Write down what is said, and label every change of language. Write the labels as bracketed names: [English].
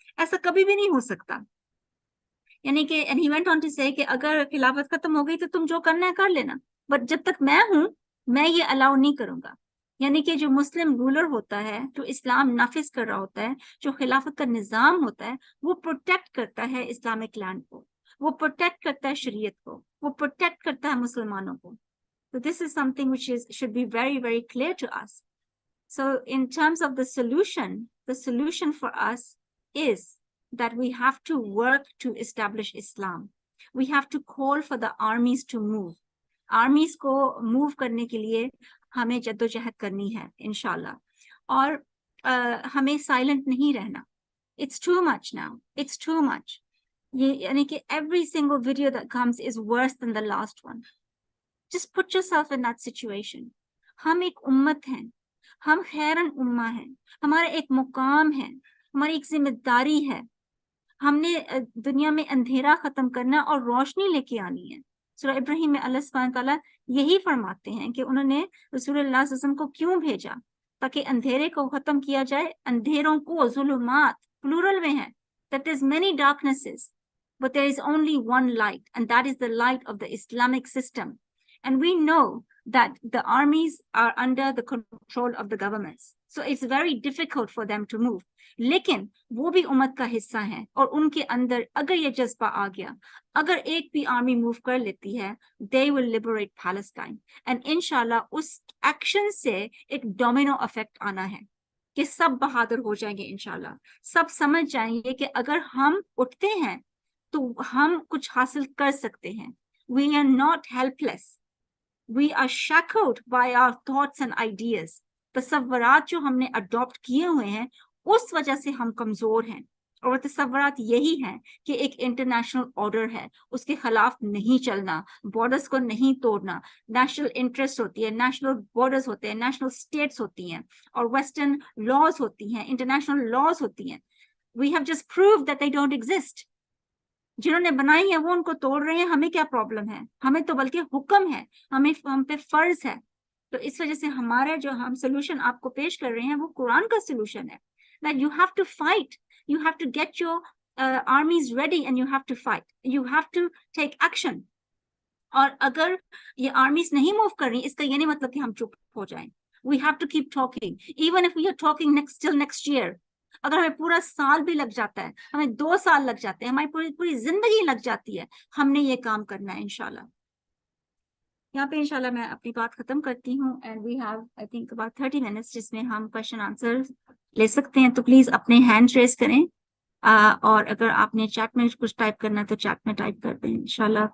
[Urdu] ایسا کبھی بھی نہیں ہو سکتا. یعنی کہ [English] and he went on to say [Urdu] کہ اگر خلافت ختم ہو گئی تو تم جو کرنا ہے کر لینا, بٹ جب تک میں ہوں میں یہ الاؤ نہیں کروں گا. یعنی کہ جو مسلم رولر ہوتا ہے, جو اسلام نافذ کر رہا ہوتا ہے, جو خلافت کا نظام ہوتا ہے, وہ پروٹیکٹ کرتا ہے اسلامک لینڈ کو, وہ پروٹیکٹ کرتا ہے شریعت کو, وہ پروٹیکٹ کرتا ہے مسلمانوں کو. [English] So this is something which should be very, very clear to us. So in terms of the solution for us is that we have to work to establish Islam. We have to call for the armies to move. Armies کو move [Urdu] کرنے کے لیے ہمیں جدوجہد کرنی ہے انشاءاللہ, اور ہمیں سائلنٹ نہیں رہنا. [English] It's too much now. It's too much. [Urdu] یعنی کہ [English] every single video that comes is worse than the last one. Just put yourself in that situation. [Urdu] ہم ایک امت ہیں, ہم خیرن امہ ہیں, ہمارا ایک مقام ہے, ہماری ایک ذمہ داری ہے. ہم نے دنیا میں اندھیرا ختم کرنا اور روشنی لے کے آنی ہے. سورہ ابراہیم میں اللہ سبحانہ تعالیٰ یہی فرماتے ہیں کہ انہوں نے رسول اللہ صلی اللہ علیہ وسلم کو کیوں بھیجا, تاکہ اندھیرے کو ختم کیا جائے. اندھیروں کو, ظلمات پلورل میں ہیں, [English] that is many darknesses, but there is only one light, and that is the light of the Islamic system. And we know that the armies are under the control of the governments. So it's very difficult for them to move. [Urdu] لیکن وہ بھی امت کا حصہ ہیں, اور ان کے اندر اگر یہ جذبہ آ گیا, اگر ایک بھی آرمی موو کر لیتی ہے, [English] they will liberate Palestine. [Urdu] And انشاءاللہ اس ایکشن سے ایک ڈومینو افیکٹ آنا ہے کہ سب بہادر ہو جائیں گے انشاءاللہ. سب سمجھ جائیں گے کہ اگر ہم اٹھتے ہیں تو ہم کچھ حاصل کر سکتے ہیں. [English] We are not helpless. We are shackled by our thoughts and ideas. [Urdu] تصورات جو ہم نے اڈاپٹ کیے ہوئے ہیں اس وجہ سے ہم کمزور ہیں, اور وہ تصورات یہی ہیں کہ ایک انٹرنیشنل آرڈر ہے, اس کے خلاف نہیں چلنا, بارڈرز کو نہیں توڑنا. نیشنل انٹرسٹ ہوتی ہے, نیشنل بارڈرز ہوتے ہیں, نیشنل اسٹیٹس ہوتی ہیں, اور ویسٹرن لاز ہوتی ہیں, انٹرنیشنل لاز ہوتی ہیں. [English] We have just proved that they don't exist. [Urdu] جنہوں نے بنائی ہیں وہ ان کو توڑ رہے ہیں, ہمیں کیا پرابلم ہے؟ ہمیں تو بلکہ حکم ہے, ہم پہ فرض ہے. تو اس وجہ سے ہمارا جو ہم سولوشن آپ کو پیش کر رہے ہیں وہ قرآن کا سولوشن ہے. [English] That you have to fight, you have to get your armies ready, and you have to fight, you have to take action. [Urdu] اور اگر یہ armies نہیں موو کر رہی, اس کا یہ نہیں مطلب کہ ہم چپ ہو جائیں. [English] We have to keep talking, even if we are talking till next year. [Urdu] اگر ہمیں پورا سال بھی لگ جاتا ہے, ہمیں 2 سال لگ جاتے ہیں, ہماری پوری زندگی لگ جاتی ہے, ہم نے یہ کام کرنا ہے انشاءاللہ. یہاں پہ انشاءاللہ میں اپنی بات ختم کرتی ہوں [English] and we have I think about 30 minutes [Urdu] جس میں ہم کوشچن آنسر لے سکتے ہیں. تو پلیز اپنے ہینڈ ریز کریں اور اگر آپ نے چیٹ میں کچھ ٹائپ کرنا ہے تو چیٹ میں ٹائپ کر دیں انشاءاللہ.